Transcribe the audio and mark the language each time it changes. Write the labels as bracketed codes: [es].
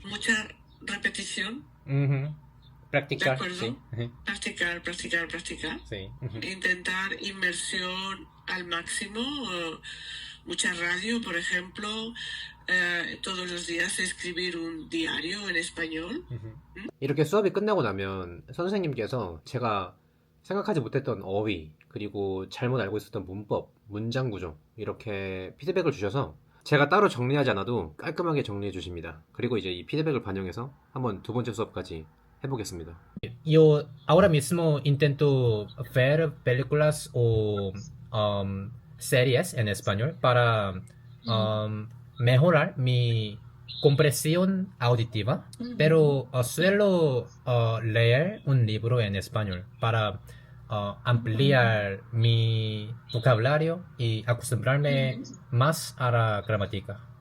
[es] Mucha repetición, Ujú. Practicar, ¿de acuerdo? sí. Ujú. practicar, practicar, practicar. Sí. Ujú. Intentar inmersión al máximo, mucha radio, por ejemplo, todos los días escribir un diario en español. [ko] 이렇게 수업이 끝나고 나면 선생님께서 제가 생각하지 못했던 어휘, 그리고 잘못 알고 있었던 문법, 문장 구조, 이렇게 피드백을 주셔서 제가 따로 정리하지 않아도 깔끔하게 정리해 주십니다. 그리고 이제 이 피드백을 반영해서 한번 두 번째 수업까지 해보겠습니다. [es] Yo ahora mismo intento ver películas o series en español para mejorar mi comprensión auditiva, pero suelo leer un libro en español para ampliar mi vocabulario y acostumbrarme más a la gramática.